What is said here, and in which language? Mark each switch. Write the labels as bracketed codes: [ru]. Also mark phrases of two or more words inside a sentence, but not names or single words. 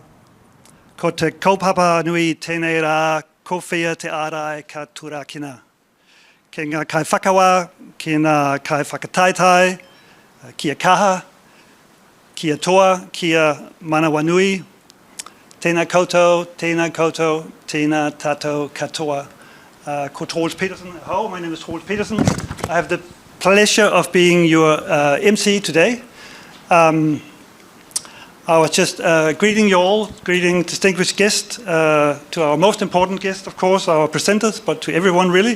[mi] Ko te kaupapa nui tēnei rā, ko whia te ārai ka turakina. Ke ngā kai whakawa, ki ngā kai whakataitai, kia kaha, kia toa, kia manawa nui. Tēnā koutou, tēnā tātou katoa. Ko Troels Petersen. [en] Hello, my name is Troels Petersen. I have the pleasure of being your MC today. I was just greeting you all, greeting distinguished guests, to our most important guest, of course, our presenters, but to everyone really.